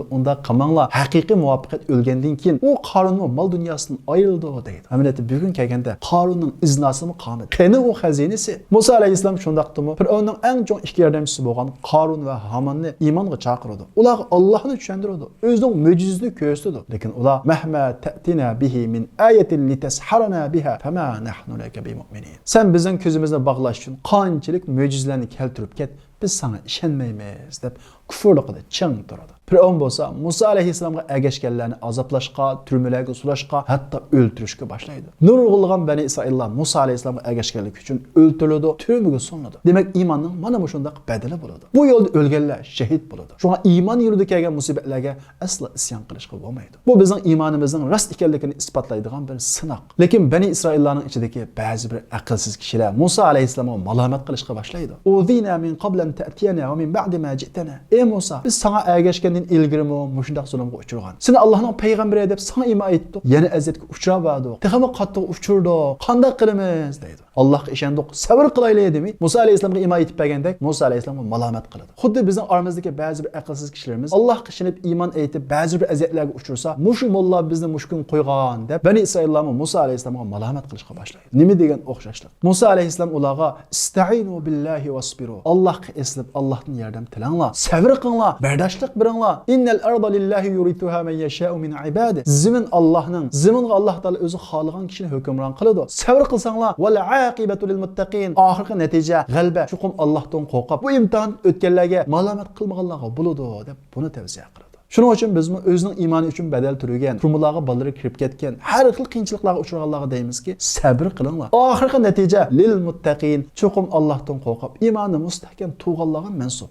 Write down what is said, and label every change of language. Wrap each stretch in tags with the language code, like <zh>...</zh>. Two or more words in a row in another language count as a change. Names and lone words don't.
<uz>Unda qamanglar, haqiqiy muvaffaqiyat o'lgandan keyin u Qorunning mol dunyosidan ayrildi deydi. Amaliyotda bugun kelganda Qorunning iznasimi qolmadi. Qani u xazinasi. Musa alayhissalom shundaqdimi? Fir'avnning eng chong ikki yordamchisi bo'lgan Qorun va Hamanni iymonga chaqirdi. Ular Allohni tushuntirdi. O'zining mo'jizasini ko'rsatdi. Lekin ular</uz> <ar>مهما تأتنا به من آية لتسحرنا بها فما نحن لك بمؤمنين.</ar> <uz>Sen bizning ko'zimizni bog'lash uchun qanchalik mo'jizalarni keltirib ket, biz sana ishonmaymiz deb kufrli qilib ching turadi. Fir'avn bo'lsa Musa alayhissalomga ergashganlarni azoblashga, turmalarga sulashga, hatto o'ltirishga boshlaydi. Nurg'ulg'an Bani Isroillar Musa alayhissalomga ergashganlik uchun o'ltirildi, turmaga solinadi. Demak, iymonning mana shunday badali bo'ladi. Bu yo'lda o'lganlar shahid bo'ladi. Shunga iymon yo'lida kelgan musibatlarga asla isyon qilishga bo'lmaydi. Bu bizning iymonimizning rost ekanligini isbotlaydigan bir sinoq. Lekin Bani Isroillarning ichidagi ba'zi bir aqlsiz kishilar Musa alayhissalomga malomat qilishga boshlaydi.</uz> <ar>أوذينا من قبل أن تأتينا ومن بعد ما جئتنا.</ar> <uz>Ey Musa, biz sana ergashgandan ilgirimi mushundaq zulmga uchragan. Seni Allohning payg'ambari deb sana iymon aytdik. Yana aziyatga uchradik. Texmi qattiq uchirdik. Qanday qilamiz deydi. Allohga ishondik, sabr qilaylik demi. Musa alayhissalomga iymon aytib bergandek, Musa alayhissalomga malomat qiladi. Xuddi bizning oramizdagi ba'zi bir aqlsiz kishilarimiz Allohga ishonib iymon aytib, ba'zi bir aziyatlarga uchursa, mushu molla bizni mushkun qo'ygan deb Bani Isroillarni Musa alayhissalomga malomat qilishga boshlaydi. Nima degan o'xshashlik? Musa alayhissalom ularga</uz> <ar>استعينوا بالله واصبروا.</ar> <uz>Allohga eslab, Allohning yordam tilanglar, sabr qilinglar, bardashlik biringlar.</uz> <ar>إن الأرض لله يورثها من يشاء من عباده.</ar> <uz>Zimin Allohning, ziminga Alloh taolo o'zi xohlagan kishini hukmron qiladi. Sabr qilsanglar,</uz> <ar>والعاقبة للمتقين.</ar> <uz>Oxirgi natija g'alaba chuqum Allohdan qo'rqib, bu imtihon o'tganlarga malomat qilmaganlarga bo'ladi deb buni tavsiya qiladi. Shuning uchun biz o'zining iymoni uchun badal turgan, turmularga ballari kirib ketgan, har xil qiyinchiliklarga uchraganlarga deymizki, sabr qilinglar. Oxirgi natija</uz> <ar>للمتقين,</ar> <uz>chuqum Allohdan qo'rqib, iymoni mustahkam turganlarga mansub.</uz>